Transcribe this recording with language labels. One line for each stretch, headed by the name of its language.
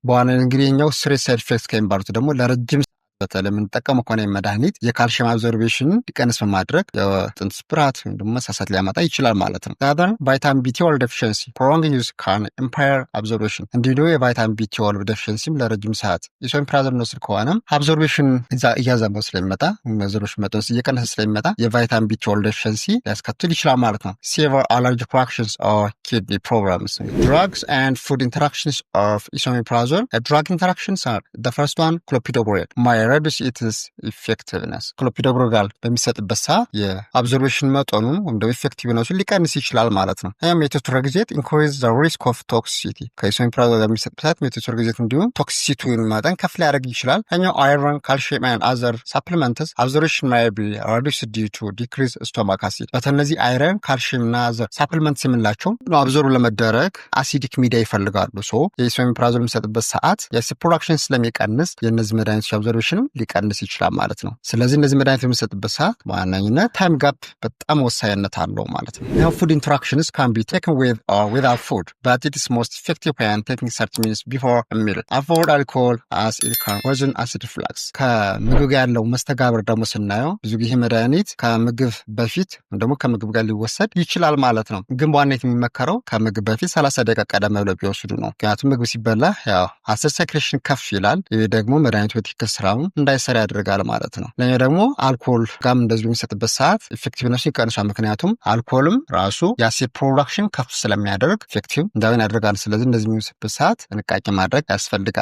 Amharic: በዋናነት እንግዲህ የኛው serious side effects ከሚባሉት ደግሞ ለረጅም በተለይ የምንጠቀመው ከሆነ መድኃኒት የካልሽየም አብዞርቤሽን ሊቀንስ በማድረግ የጥንት ስብራት ወይም ደግሞ መሳሳት ሊያመጣ ይችላል ማለት ነው። ታዲያ ቫይታሚን ቢ12 ዴፊሽንሲ
English: prolonged use can impair absorption።
Amharic: እንዲሁ ደግሞ የቫይታሚን ቢ12 ዴፊሽንሲም ለረጅም ሰዓት ኢሶሜፕራዞል ነው ስለሆነ አብዞርቤሽን እያዛባው ስለሚመጣ አብዞርቤሽን መጠን እየቀነሰ ስለሚመጣ የቫይታሚን ቢ12 ዴፊሽንሲ ሊያስከትል ይችላል ማለት ነው።
English: severe allergic reactions or kidney problems. Drugs and food interactions of esomeprazole. Drug interactions are: the first one, clopidogrel. reduce its effectiveness.
Amharic: ክሎፒዶግሮል በሚሰጥበት ሰዓት የአብዞርቤሽን መጠኑን ወይም ደግሞ ኢፌክቲቭነሱን ሊቀንስ ይችላል ማለት ነው። ይህም ሜቶትሬግዜት
English: increase the risk of toxicity።
Amharic: ከኢሶሜፕራዞል ጋር በሚሰጥበት ሰዓት ሜቶትሬግዜት እንዲሁም ቶክሲሲቲውን መጠን ከፍ ሊያደርግ ይችላል። ይህኛው አይረን፣ ካልሽየም
English: and other supplements absorption may be reduced due to decreased stomach acid።
Amharic: በተነዚህ አይረን፣ ካልሽየም እና
English: other supplements
Amharic: የምንላቸው አብዞርብ ለመደረግ አሲዲክ ሚዲያ ይፈልጋሉ። ሶ የኢሶሜፕራዞል የሚሰጥበት ሰዓት የአሲድ ፕሮዳክሽን ስለሚቀንስ የእነዚህ መድኃኒቶች አብዞርቤሽን ሊቀንስ ይችላል ማለት ነው። ስለዚህ እነዚህ መድኃኒት የሚሰጥበት ሰዓት በዋነኝነት ታይም ጋፕ በጣም ወሳኝነት አለው ማለት ነው።
English: Now food interactions can be taken with or without food, but it is most effective when taking 30 minutes before a meal. Avoid alcohol as it can worsen acid reflux.
Amharic: ከምግብ ጋር ያለው መስተጋብር ደግሞ ስናየው ብዙ ጊዜ መድኃኒት ከምግብ በፊት ደግሞ ከምግብ ጋር ሊወሰድ ይችላል ማለት ነው። ግን በዋነኝነት የሚመከረው ከምግብ በፊት 30 ደቂቃ ቀደም ብለው ቢወስዱ ነው። ምክንያቱም ምግብ ሲበላ ያው አሲድ ሴክሬሽን ከፍ ይላል። ይህ ደግሞ መድኃኒቱ በትክክል ስራውን እንዳይሰራ ያደርጋል ማለት ነው። ለኛ ደግሞ አልኮል ጋም እንደዚህ የሚሰጥበት ሰዓት ኢፌክቲቭነሱ ይቀንሳል። ምክንያቱም አልኮልም ራሱ የአሲድ ፕሮዳክሽን ከፍ ስለሚያደርግ ኢፌክቲቭ እንዳይሆን ያደርጋል። ስለዚህ እንደዚህ የሚሰጥበት ሰዓት ጥንቃቄ ማድረግ ያስፈልጋል።